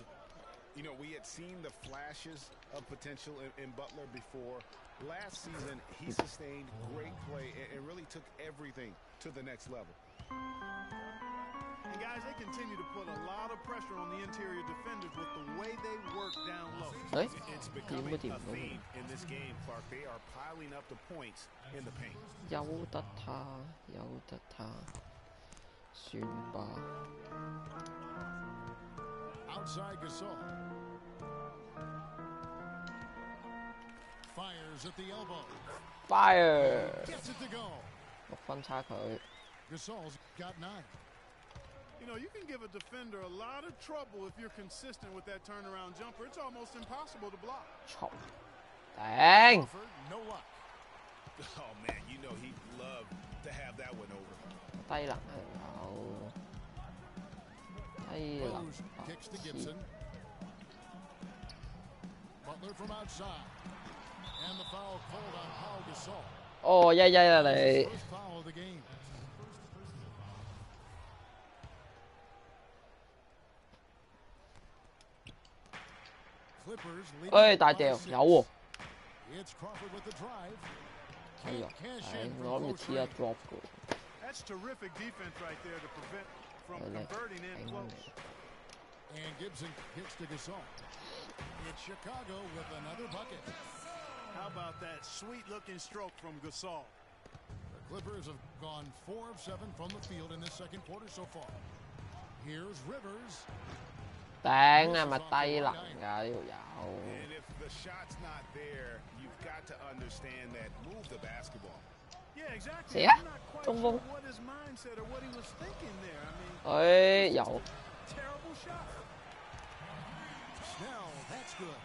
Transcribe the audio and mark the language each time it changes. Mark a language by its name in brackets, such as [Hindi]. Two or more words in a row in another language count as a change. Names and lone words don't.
[English] You know, we had seen the flashes of potential in Butler before. Last season, he sustained great play and really took everything to the next level. And guys, they continue to put a lot of pressure on the interior defenders with the way they work down low. [Cantonese] 誒 [English] It's [Cantonese] 點 [English] becoming [Cantonese] 都掂 [English] a [Cantonese] 唔到。 [English] theme in this game, Clark. They are piling up the points in the paint. [Cantonese] 由得他，由得他，算吧。 [English] Outside Gasol. Fires at the elbow. Fire Gets it to go. [Cantonese] 6 分差距。 [English] Gasol's got 9. You know, you can give a defender a lot of trouble if you're consistent with that turnaround jumper. It's almost impossible to block. [Cantonese] 嘈頂！ [English] Crawford, no luck. Oh, man, you know he'd love to have that one over. [Cantonese] 低能係有，低能 [English] Rose kicks to Gibson. Butler from outside. And the foul called on Paul Gasol. [Cantonese] 哦，1-1啦你。 [English] First foul of the game. Clippers leading [Cantonese] 誒大 [English] by [Cantonese] 掉 [English] 6. [Cantonese] 有喎。 [English] It's Crawford with the drive. [Cantonese] 哎呀， [English] Can't cash [Cantonese] 係 [English] in [Cantonese] 我 [English] from [Cantonese] 諗住 [English] close [Cantonese] 黐一 [English] range. [Cantonese] drop 嘅。 [English] That's terrific defense right there to prevent from converting in close. And Gibson kicks to Gasol. It's Chicago with another bucket. How about that sweet-looking stroke from Gasol? The Clippers have gone 4 of 7 from the field in this second quarter so far. Here's Rivers. [Cantonese] 頂係咪低能㗎呢條友？ [English] And if the shot's not there, you've got to understand that. Move the basketball. Yeah, exactly. [Cantonese] 死啊！ [English] I'm not quite [Cantonese] 中 [English] sure [Cantonese] 鋒， [English] what his mindset or what he was thinking there. I mean, [Cantonese] 誒有。 [English] terrible shot. Snell, that's good.